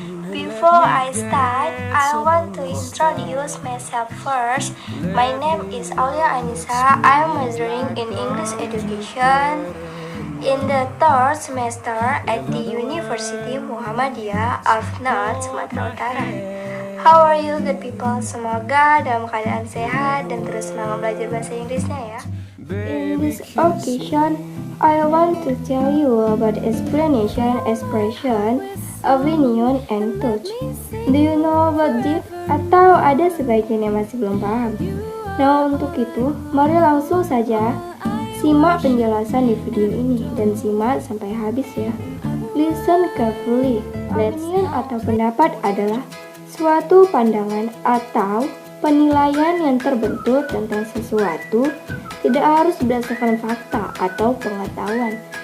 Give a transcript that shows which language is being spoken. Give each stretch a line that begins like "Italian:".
English: Before I start, I want to introduce myself first. My name is Aulia Anissa. I am majoring in English education in the third semester at the University Muhammadiyah of North Sumatera Utara. How are you good people?
Indonesian: Semoga dalam keadaan sehat dan terus semangat belajar bahasa Inggrisnya ya.
English: In this occasion, I want to tell you about explanation, expression, opinion, and touch. Do you know about this?
Indonesian: Atau ada sebagian yang masih belum paham? Nah, untuk itu, mari langsung saja simak penjelasan di video ini dan simak sampai habis ya.
English: Listen carefully.
Indonesian: Opinion atau pendapat adalah suatu pandangan atau penilaian yang terbentuk tentang sesuatu, tidak harus berdasarkan fakta atau pengetahuan.